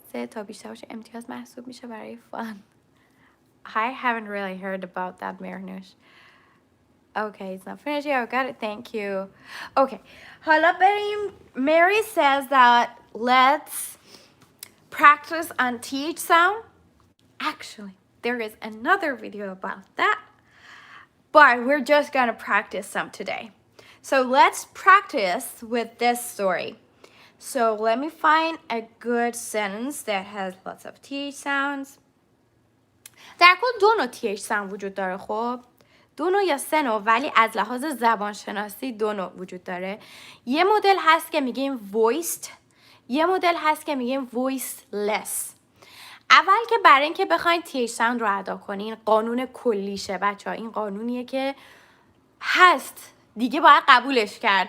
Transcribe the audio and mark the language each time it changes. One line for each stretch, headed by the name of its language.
Persian: تا بیشتر باشه امتیاز محسوب میشه برای fun.
English: I haven't really heard about that, Mirnush. Okay, it's not finished yet. I got it. Thank you. Okay.
Persian: حالا بریم.
English: Mary says that let's practice on TH sound. Actually, there is another video about that, but we're just gonna practice some today. So let's practice with this story. So let me find a good sentence that has lots of TH sounds.
Persian: در کل 2 نوع TH sound وجود داره. خب 2 نوع یا 3 نوع، ولی از لحاظ زبان شناسی 2 نوع وجود داره. یه مدل هست که میگیم voiced، یه مدل هست که میگیم voiceless. اول که برای اینکه بخواید TH sound رو ادا کنین، قانون کلیشه بچه‌ها، این قانونیه که هست دیگه، باید قبولش کرد.